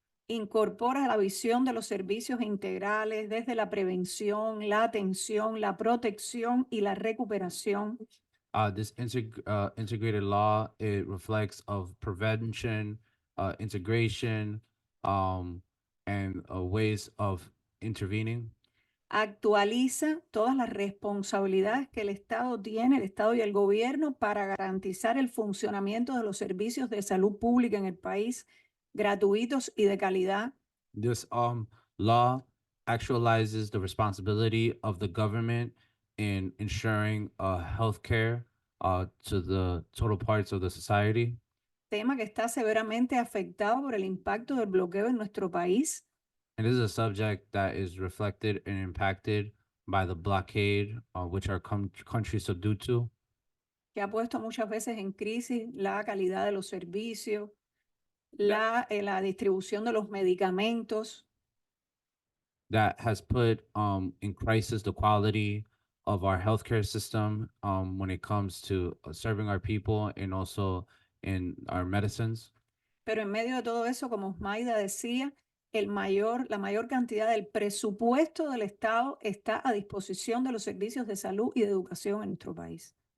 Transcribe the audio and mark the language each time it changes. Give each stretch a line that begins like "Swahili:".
Spanish: Incorpora la visión de los servicios integrales desde la prevención, la atención, la protección y la recuperación.
English: This integrated law, it reflects of prevention, integration, and ways of intervening.
Spanish: Actualiza todas las responsabilidades que el Estado tiene, el Estado y el gobierno, para garantizar el funcionamiento de los servicios de salud pública en el país, gratuitos y de calidad.
English: This law actualizes the responsibility of the government in ensuring healthcare to the total parts of the society.
Spanish: Tema que está severamente afectado por el impacto del bloqueo en nuestro país.
English: And this is a subject that is reflected and impacted by the blockade, which our country is subdued to.
Spanish: Que ha puesto muchas veces en crisis la calidad de los servicios, la distribución de los medicamentos.
English: That has put in crisis the quality of our healthcare system when it comes to serving our people and also in our medicines.
Spanish: Pero en medio de todo eso, como Osmayda decía, la mayor cantidad del presupuesto del Estado está a disposición de los servicios de salud y de educación en nuestro país.